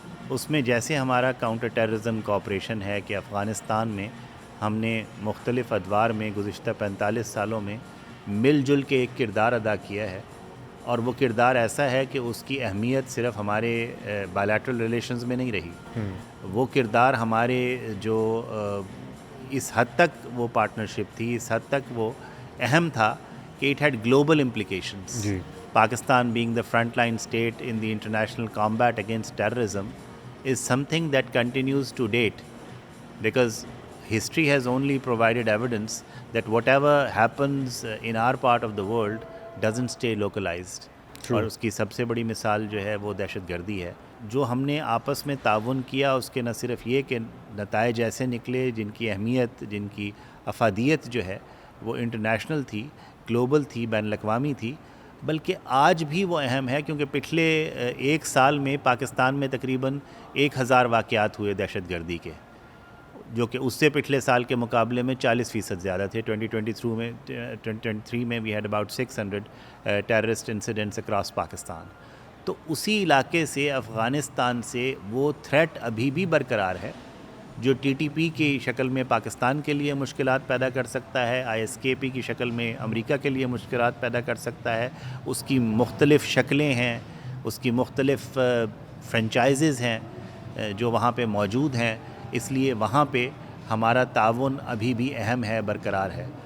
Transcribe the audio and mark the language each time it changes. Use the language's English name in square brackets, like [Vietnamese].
[Urdu] اس میں جیسے ہمارا کاؤنٹر ٹیررزم کوآپریشن ہے کہ افغانستان میں ہم نے مختلف ادوار میں گزشتہ 45 سالوں میں مل جل کے ایک کردار ادا کیا ہے, اور وہ کردار ایسا ہے کہ اس کی اہمیت صرف ہمارے بائلیٹرل ریلیشنز میں نہیں رہی. وہ کردار ہمارے جو اس حد تک وہ پارٹنرشپ تھی, اس حد تک وہ اہم تھا کہ [English] It had global implications. [Urdu] جی [English] Pakistan being the frontline state in the international combat against terrorism is something that continues to date, because history has only provided evidence that whatever happens in our part of the world doesn't stay localized. True. [Urdu] اور اس کی سب سے بڑی مثال جو ہے وہ دہشت گردی ہے. جو ہم نے آپس میں تعاون کیا اس کے نہ صرف یہ کہ نتائج ایسے نکلے جن کی اہمیت, جن کی افادیت جو ہے وہ انٹرنیشنل تھی, گلوبل تھی, بین الاقوامی تھی, بلکہ آج بھی وہ اہم ہے کیونکہ پچھلے 1 سال میں پاکستان میں تقریباً 1000 واقعات ہوئے دہشت گردی کے, جو کہ اس سے پچھلے سال کے مقابلے میں 40% زیادہ تھے. [English] 2023 میں we had about 600 terrorist incidents across Pakistan. [Urdu] تو اسی علاقے سے, افغانستان سے, وہ تھریٹ ابھی بھی برقرار ہے جو TTP کی شکل میں پاکستان کے لیے مشکلات پیدا کر سکتا ہے, ISKP کی شکل میں امریکہ کے لیے مشکلات پیدا کر سکتا ہے. اس کی مختلف شکلیں ہیں, اس کی مختلف فرنچائزز ہیں جو وہاں پہ موجود ہیں, اس لیے وہاں پہ ہمارا تعاون ابھی بھی اہم ہے, برقرار ہے.